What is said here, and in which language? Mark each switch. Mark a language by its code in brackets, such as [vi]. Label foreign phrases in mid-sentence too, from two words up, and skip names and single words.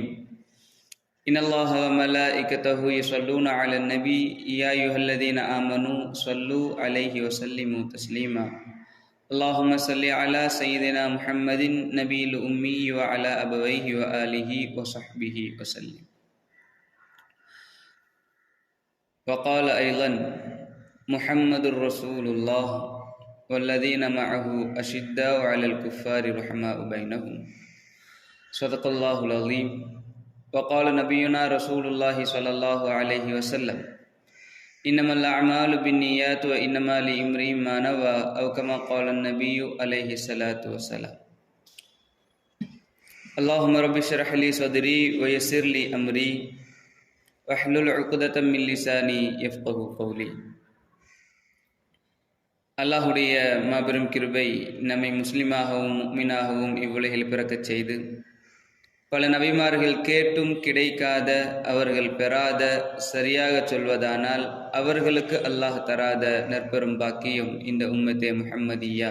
[ar] إن الله وملائكته يصلون على النبي يا أيها الذين آمنوا صلوا عليه وسلموا تسليما. اللهم صل على سيدنا محمد النبي الأمي وعلى أبويه وآله وصحبه وسلم. وقال أيضا محمد رسول الله والذين معه أشداء على الكفار رحماء بينهم. صدق الله العظيم. وقال نبينا رسول الله صلى الله عليه وسلم إنما الأعمال بالنيات وإنما لامرئ ما نوى أو كما قال النبي عليه الصلاة والسلام. اللهم رب اشرح لي صدري ويسر لي أمري واحلل عقدة من لساني يفقهوا قولي. [ta] அல்லாஹுடைய மாபெரும் கிருபை நம்மை முஸ்லிமாகவும் முஃமினாகவும் இவ்வுலகில் பிறக்கச் செய்து பல நபிமார்கள் கேட்டும் கிடைக்காத, அவர்கள் பெறாத, சரியாக சொல்வதானால் அவர்களுக்கு அல்லாஹ் தராத நற்பெரும் பாக்கியம் இந்த [ur] امتِ محمدیہ.